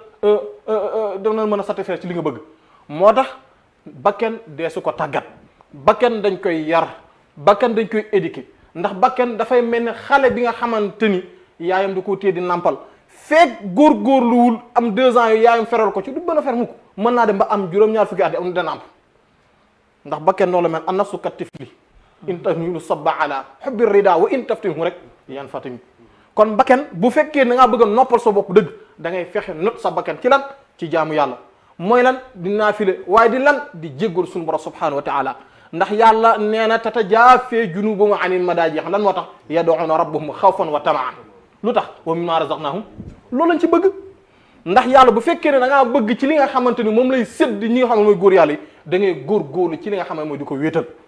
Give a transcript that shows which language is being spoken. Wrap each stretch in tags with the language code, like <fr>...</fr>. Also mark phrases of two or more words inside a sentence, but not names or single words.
<wo>mën a satisfaire ci li nga bëgg moo tax bakken dee su ko tàggat bakken dañ koy yar bakken dañ koy éduquer ndax bakken dafay mel ne xale bi nga xamante ni yaayam da koo téye di nampal feek góorgóorluwul am 2 ans yooyu yaayam feral ko ci du bën a fer mukk mën naa dem ba am juróom-ñaar fukki at yi am na da namp ndax bakken noonu la mel</wo> <ar>النفس كالطفل إن تهمله شب على حب الرضاع وإن تفطمه</ar> <wo>rek</wo> <ar>ينفطم</ar> <wo>kon bakken bu fekkee da ngaa bëgg a noppal sa bopp dëgg da ngay fexe not sa bakken ci lan ci jaamu yàlla mooy lan di naafile waaye di lan di jéggal suñu borom</wo> <ar>سبحانه وتعالى</ar> <wo>ndax yàlla nee na</wo> <ar>تتجافى جنوبهم عن المضاجع</ar> <wo>lan moo tax</wo> <ar>يدعون ربهم خوفا وطمعا</ar> <wo>lu tax</wo> <ar>ومما رزقناهم</ar> <wo>loolu lañ ci bëgg ndax yàlla bu fekkee ne da ngaa bëgg ci li nga xamante ni moom lay sédd ñi nga xam ne mooy góor yàlla yi da ngay góorgóorlu ci li nga xam ne mooy di ko wéetal</wo>